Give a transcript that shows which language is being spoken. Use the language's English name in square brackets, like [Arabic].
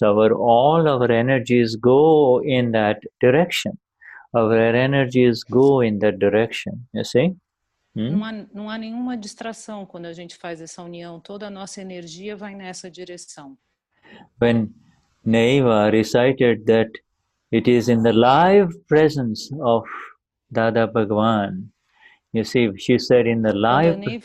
[English] All our energies go in that direction. Our energies go in that direction, you see? [Portuguese] Não há nenhuma distração quando a gente faz essa união, toda a nossa energia vai nessa direção. [English] When Neva recited that it is in the live presence of Dada Bhagwan, you see, she said in the live...